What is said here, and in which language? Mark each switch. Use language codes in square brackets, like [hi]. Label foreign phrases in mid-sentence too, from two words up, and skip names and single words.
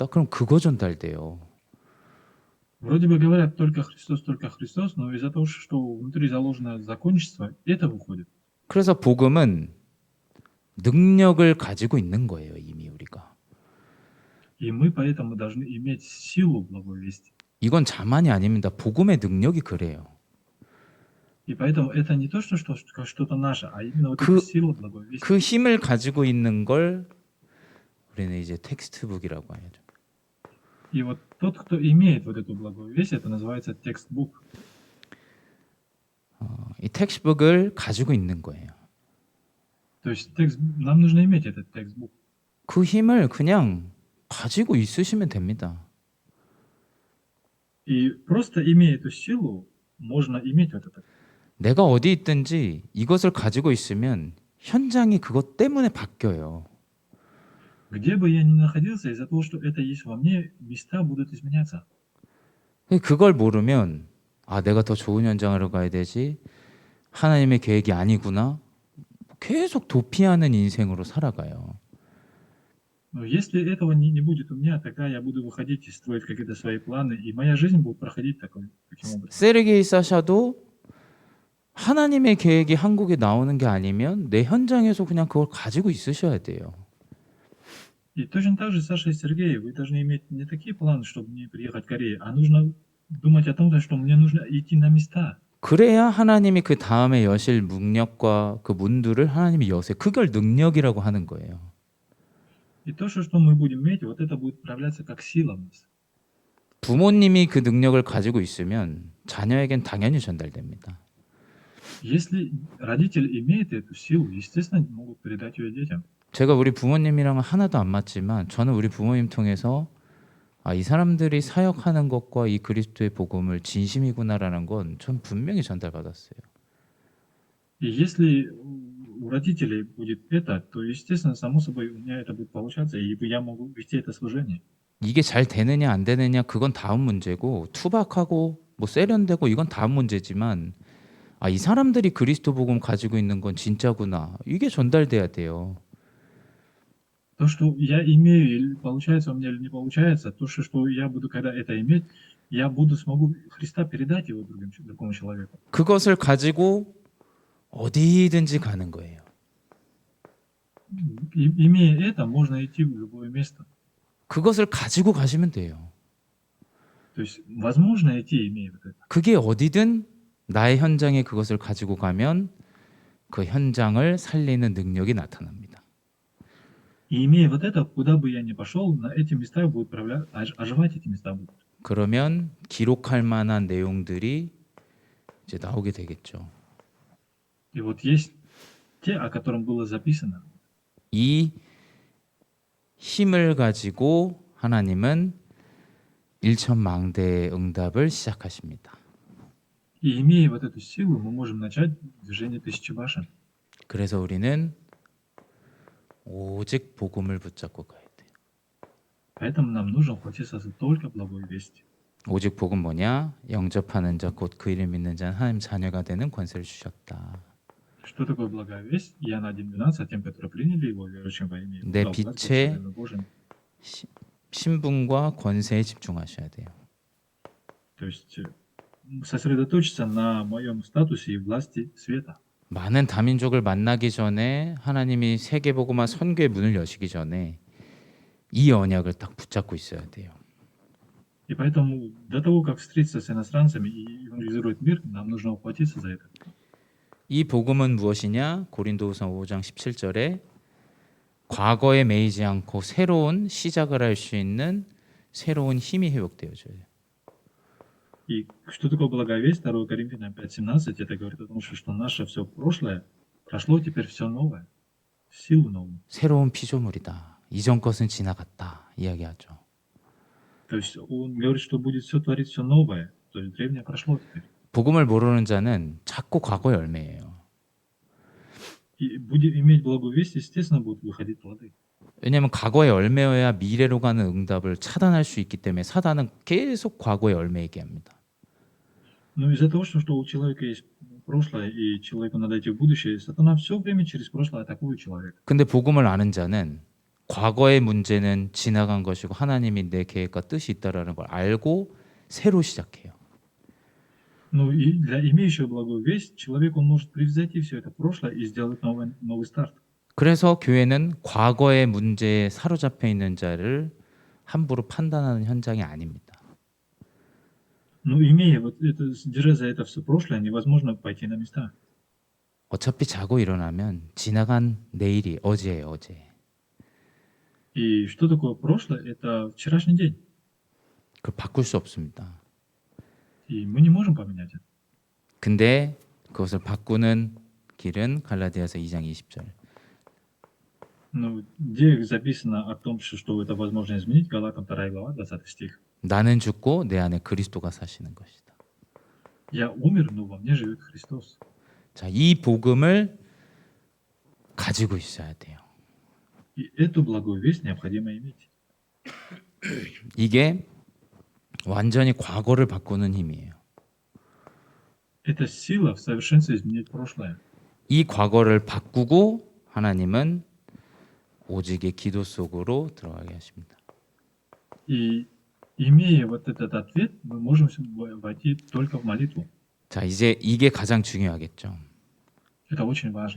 [ko] 그럼 그거 전달돼요. [ru] Вроде бы говорят только Христос, но из-за того, что внутри заложено законничество, это выходит. [ko] 그래서 복음은 능력을 가지고 있는 거예요, 이미 우리가. [ru] И мы поэтому должны иметь силу благой вести. [ko] 이건 자만이 아닙니다. 복음의 능력이 그래요. [ru] И поэтому это не то, что что-то наше, а именно вот эта 그, сила благой вести. [ko] 그 힘을 가지고 있는 걸 우리는 이제 텍스트북이라고 하죠. [ru] И вот тот, кто имеет вот эту благую весть, это называется текстбук. [ko] 이 텍스트북을 가지고 있는 거예요. [ru] То есть нам нужно иметь этот текстбук. [ko] 그 힘을 그냥 가지고 있으시면 됩니다. [ru] И просто имея эту силу, можно иметь вот это. [ko] 내가 어디 있든지 이것을 가지고 있으면 현장이 그것 때문에 바뀌어요. [ru] Где бы я ни находился, из-за того, что это есть во мне, места будут изменяться. [ko] 그걸 모르면 아, 내가 더 좋은 현장으로 가야 되지. 하나님의 계획이 아니구나. 계속 도피하는 인생으로 살아가요. [ru] Но если этого не будет у меня, тогда я буду выходить и строить какие-то свои планы, и моя жизнь будет проходить таким образом. [ko] 세르게이 사샤도 하나님의 계획이 한국에 나오는 게 아니면 내 현장에서 그냥 그걸 가지고 있으셔야 돼요. [ru] И точно так же, Саша и Сергей, вы должны иметь не такие планы, чтобы мне приехать в Корею, а нужно думать о том, что мне нужно идти на места. [ko] 그래야 하나님이 그 다음에 여실 능력과 그 문들을 하나님이 여세요. 그걸 능력이라고 하는 거예요. [ru] И то, что мы будем иметь, вот это будет проявляться как сила в нас. [ko] 부모님이 그 능력을 가지고 있으면 자녀에겐 당연히 전달됩니다. [ru] Если родитель имеет эту силу, естественно, могут передать ее детям. [ko] 제가 우리 부모님이랑은 하나도 안 맞지만 저는 우리 부모님 통해서 아, 이 사람들이 사역하는 것과 이 그리스도의 복음을 진심이구나라는 건 전 분명히 전달받았어요. [ru] И если у родителей будет это, то, естественно, само собой, у меня это будет получаться, и я могу вести это служение. [ko] 이게 잘 되느냐 안 되느냐 그건 다음 문제고 투박하고 뭐 세련되고 이건 다음 문제지만 아, 이 사람들이 그리스도 복음 가지고 있는 건 진짜구나. 이게 전달돼야 돼요. [ru] То, что я имею, или получается у меня, или не получается, то, что я буду, когда это иметь, я смогу Христа передать его другому человеку. [ko] 그것을 가지고 어디든지 가는 거예요. [ru] Имея это, можно идти в любое место. [ko] 그것을 가지고 가시면 돼요. [ru] То есть возможно идти, имея вот это. [ko] 그게 어디든 나의 현장에 그것을 가지고 가면 그 현장을 살리는 능력이 나타납니다. [ru] И имея вот это, куда бы я ни пошел, на эти места будут оживать эти места будут. [ko] 그러면 기록할 만한 내용들이 이제 나오게 되겠죠. [ru] И вот есть те, о котором было записано. [ko] 이 힘을 가지고 하나님은 일천망대의 응답을 시작하십니다. [ru] И имея вот эту силу, мы можем начать движение тысячи башен. [ko] 그래서 우리는 오직 복음을 붙잡고 가야 돼요. [ru] Поэтому нам нужно ухватиться за только благой вести. [ko] 오직 복음 뭐냐? 영접하는 자 곧 그 이름 믿는 자는 하나님 자녀가 되는 권세를 주셨다. [ru] Что такое благая весть? Иоанна 1:12, а тем, которые приняли его, верующим во имя его, [ko] 내 [ru] дал власть быть [ko] 빛의 [ru] сыновьями Божьими. [ko] 신분과 권세에 집중하셔야 돼요. [ru] То есть сосредоточиться на моем статусе и власти света. [ko] 많은 다민족을 만나기 전에 하나님이 세계복음화 선교의 문을 여시기 전에 이 언약을 딱 붙잡고 있어야 돼요. [ru] И поэтому до того, как встретиться с иностранцами и евангелизировать мир, нам нужно ухватиться за это. [ko] 이 복음은 무엇이냐? 고린도후서 5장 17절에 과거에 매이지 않고 새로운 시작을 할 수 있는 새로운 힘이 회복되어져요. [ru] И что такое благая весть? 2 Коринфянам 5:17, это говорит о том, что наше все прошлое прошло, теперь все новое, силу новую. [ko] 새로운 피조물이다. 이전 것은 지나갔다. 이야기하죠. [ru] То есть он говорит, что будет все творить все новое, то есть древнее прошло теперь. [ko] 복음을 모르는 자는 자꾸 과거의 열매예요. [ru] И будет иметь благую весть, естественно, будут выходить плоды. [ko] 왜냐하면 과거의 열매여야 미래로 가는 응답을 차단할 수 있기 때문에 사단은 계속 과거의 열매 얘기합니다. [ru] Но из-за того, что у человека есть прошлое, и человеку надо идти в будущее, сатана все время через прошлое атакует человека. [ko] 근데 복음을 아는 자는 과거의 문제는 지나간 것이고 하나님이 내 계획과 뜻이 있다라는 걸 알고 새로 시작해요. [ru] Ну и для имеющего благую весть, человек, он может превзойти все это прошлое и сделать новый старт. [ko] 그래서 교회는 과거의 문제에 사로잡혀 있는 자를 함부로 판단하는 현장이 아닙니다. [ru] Но имея вот это, держа за это все прошлое, невозможно пойти на места. [ko] 어차피 자고 일어나면 지나간 내일이 어제예요, 어제. [ru] И что такое прошлое? Это вчерашний день. [ko] 그걸 바꿀 수 없습니다. [ru] И мы не можем поменять это. [ko] 근데 그것을 바꾸는 길은 갈라디아서 2장 20절. [ru] Ну, где записано о том, что это возможно изменить? Галатам 2 глава, 20 стих. [ko] 나는 죽고 내 안에 그리스도가 사시는 것이다. [ru] Я умер, но во мне живет Христос. [ko] 자, 이 복음을 가지고 있어야 돼요. [ru] И эту благую весть необходимо иметь. [ko] 이게 완전히 과거를 바꾸는 힘이에요. [ru] Это сила в совершенстве изменить прошлое. [ko] 이 과거를 바꾸고 하나님은 오직의 기도 속으로 들어가게 하십니다. [ru] И имея вот этот ответ, мы можем войти только в молитву. [ko] 자, 이제 이게 가장 중요하겠죠. [ru] Это очень важно.